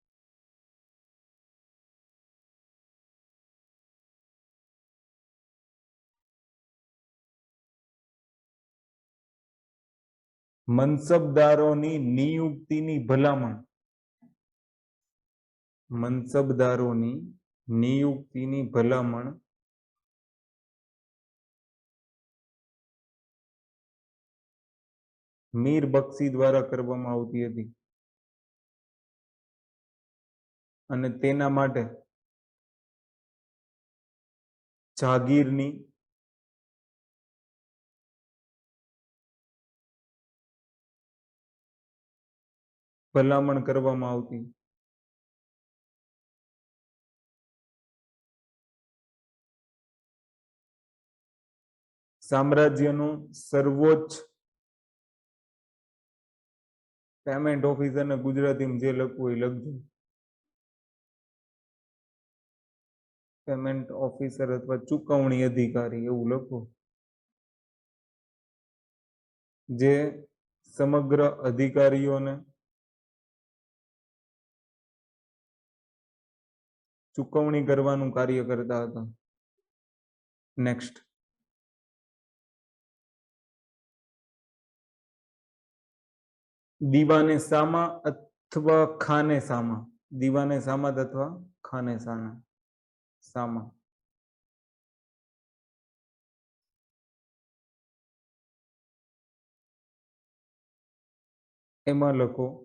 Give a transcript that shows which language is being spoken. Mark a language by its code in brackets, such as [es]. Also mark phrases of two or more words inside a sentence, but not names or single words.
[gu] મનસબદારોની નિયુક્તિની ભલામણ, મનસબદારોની નિયુક્તિની ભલામણ મીર બખ્શી દ્વારા કરવામાં આવતી હતી અને તેના માટે જાગીરની ભલામણ કરવામાં આવતી। સામ્રાજ્યનો સર્વોચ્ચ [en] payment officer [gu] ને ગુજરાતી માં જે લખવું હોય લખજો। [en] payment officer [gu] અથવા ચુકવણી અધિકારી એવું લખો, જે સમગ્ર અધિકારીઓને ચુકવણી કરવાનું કાર્ય કરતા હતા। નેક્સ્ટ દીવાને સામા અથવા ખાને સામા, દીવાને સામા અથવા ખાને સામા એમાં લખો